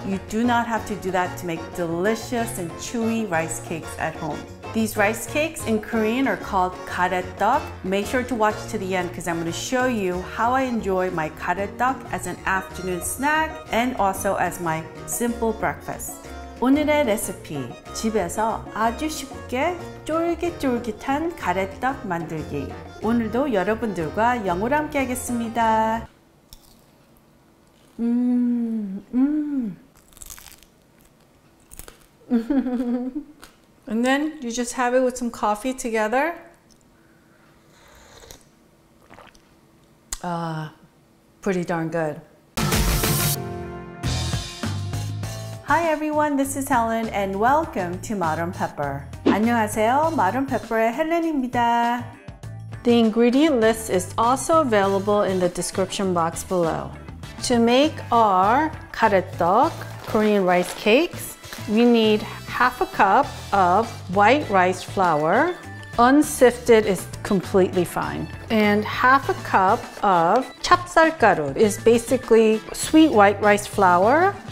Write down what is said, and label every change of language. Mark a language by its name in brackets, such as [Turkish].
[English] You do not have to do that to make delicious and chewy rice cakes at home. These rice cakes in Korean are called GaRaeTteok. Make sure to watch to the end because I'm going to show you how I enjoy my GaRaeTteok as an afternoon snack and also as my simple breakfast. [Korean] 오늘의 레시피, 집에서 아주 쉽게 쫄깃쫄깃한 가래떡 만들기. 오늘도 여러분들과 영어로 함께 하겠습니다. [English] And then you just have it with some coffee together. Pretty darn good. Hi everyone, this is Helen and welcome to Modern Pepper. [Korean] 안녕하세요, Modern Pepper의 헬렌입니다. [English] The ingredient list is also available in the description box below. To make our 가래떡 Korean rice cakes, we need half a cup of white rice flour. Unsifted is completely fine. And half a cup of 찹쌀가루 is basically sweet white rice flour.